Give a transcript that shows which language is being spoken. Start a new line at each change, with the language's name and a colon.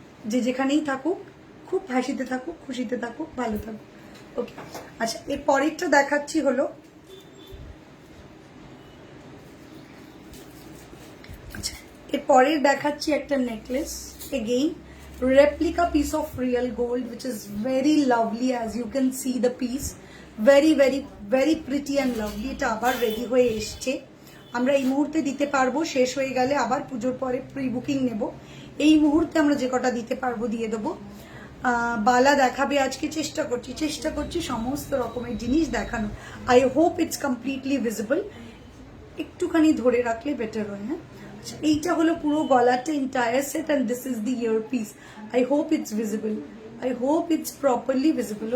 Bangla: যে যেখানেই থাকুক খুব হাসিতে থাকুক, খুশিতে থাকুক, ভালো থাকুক। ওকে, আচ্ছা, এর পরেরটা দেখাচ্ছি হলো, আচ্ছা এর পরের দেখাচ্ছি একটা necklace.
English: Again replica piece of real gold which is very lovely, as you can see the piece, very very very pretty and lovely.
Bangla: এটা আবার রেডি হয়ে এসছে, আমরা এই মুহূর্তে দিতে পারবো, শেষ হয়ে গেলে আবার পুজোর পরে প্রি বুকিং নেব। এই মুহূর্তে আমরা যে কটা দিতে পারবো দিয়ে দেবো। বালা দেখাবে আজকে, চেষ্টা করছি সমস্ত রকমের জিনিস দেখানো।
English: I hope it's completely visible,
Bangla: একটুখানি ধরে রাখলে বেটার হয়। হ্যাঁ, এইটা হলো পুরো গলাটা entire set
English: and this is the earpiece. I hope it's visible, I hope it's properly visible.